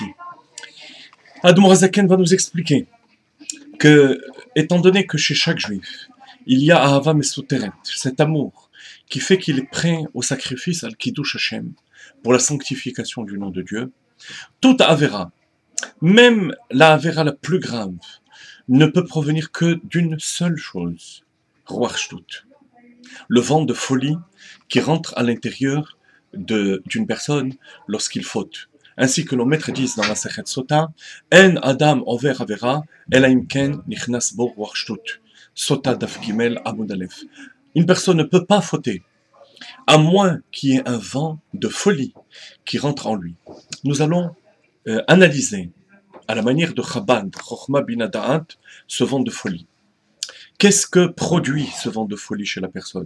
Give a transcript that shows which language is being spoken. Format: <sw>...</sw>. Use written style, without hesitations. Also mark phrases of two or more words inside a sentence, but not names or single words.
<fr>Admour Hazaken va nous expliquer que, étant donné que chez chaque juif, il y a</fr> <he>אהבה מסותרת,</he> <fr>cet amour qui fait qu'il est prêt au sacrifice</fr> <he>על קידוש השם,</he> <fr>pour la sanctification du nom de Dieu, toute Avera, même la Avera la plus grave, ne peut provenir que d'une seule chose,</fr> <he>רוח שטות,</he> <fr>le vent de folie qui rentre à l'intérieur d'une personne lorsqu'il faute. Ainsi que nos maîtres disent dans la Sechet Sota,</fr> <he>אין אדם עובר עבירה אלא אם כן נכנס בו רוח שטות סוטה דף ג עמוד א.</he> <fr>Une personne ne peut pas fauter, à moins qu'il y ait un vent de folie qui rentre en lui. Nous allons analyser, à la manière de Chabad,</fr> <he>חכמה בינה דעת,</he> <fr>ce vent de folie. Qu'est-ce que produit ce vent de folie chez la personne?</fr>